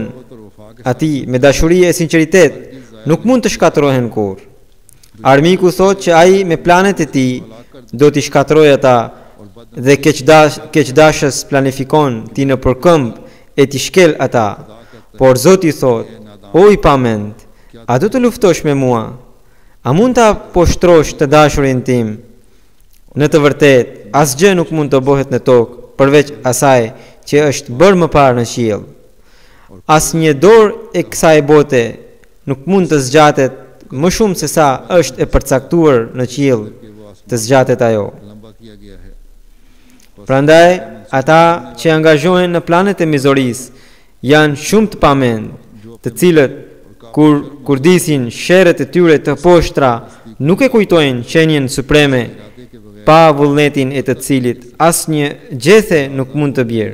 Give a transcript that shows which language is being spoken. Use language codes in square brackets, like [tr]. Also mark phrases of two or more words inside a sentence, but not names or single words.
[ur] محبت اور وفا کے [sq] atij me dashuri e sinqeritet nuk mund të shkatërrohen kurrë. Armiku thotë që ai me planet e tij do t'i shkatërrojë ata dhe keqdashës planifikon ti në përkëmb e t'i shkel ata. Por Zoti thotë: O i pamend, a do të luftosh me mua? A mund ta poshtrosh të dashurin tim? Në të vërtetë, asgjë nuk mund të bëhet në tokë përveç asaj që është bërë më parë në qiell. Asnjë dorë e kësaj bote nuk mund të zgjatet më shumë se sa është e përcaktuar në qiell [ur] کہ وہ آسمان [sq] të zgjatet ajo. [ur] لمبا کیا گیا ہے. [sq] Prandaj ata që angazhohen në planet e mizorisë janë shumë të pamend, të cilët kur kurdisin sherret e tyre të poshtra nuk e kujtojnë qenien supreme, pa vullnetin e të cilit asnjë gjethe nuk mund të bjerë.